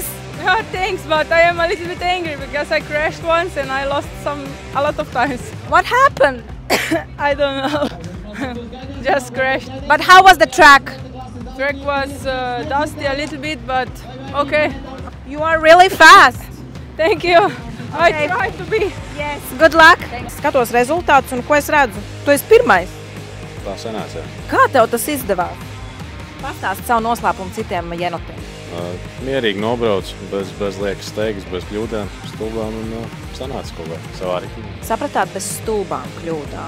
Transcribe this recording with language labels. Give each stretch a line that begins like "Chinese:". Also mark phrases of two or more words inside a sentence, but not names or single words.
English: Yeah, thanks, but I am a little bit angry because I crashed once and I lost a lot of times. What happened? I don't know. Just crashed. But how was the track? Track was dusty a little bit, but okay. You are really fast. Thank you. Okay. I try to be. Yes. Good luck.
Latvian: Skatos rezultātus un ko es redzu? Tu esi pirmais. Tā sanāca. Kā tev tas izdevās? Pastāsti savu noslēpumu citiem jenotiem. Mierīgi nobrauc, bez liekas steigas, bez kļūdām, stulbām un sanāca kaut kā savā ritmā. Sapratāt, bez stulbām kļūdām.